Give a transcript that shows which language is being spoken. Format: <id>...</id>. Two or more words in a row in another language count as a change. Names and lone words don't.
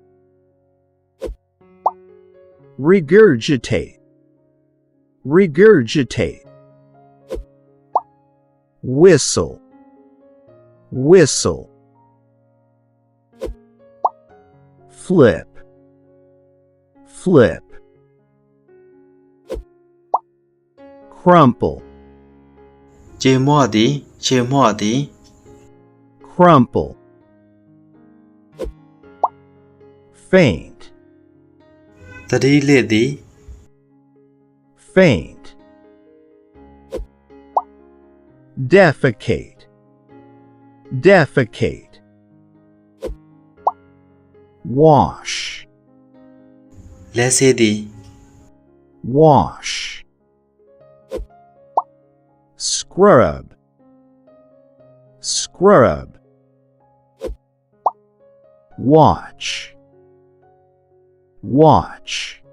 <en>regurgitate, regurgitate, whistle, whistle, flip, flip, crumple,</en> <my>ကြေမွသည်ခြေမွသည်</my> <en>crumple, faint,</en> <my>သတိလစ်သည်</my> <en>faint, defecate, defecate, wash,</en> <my>လက်ဆေးသည်</my> <en>wash, scrub, scrub, watch, watch.</en>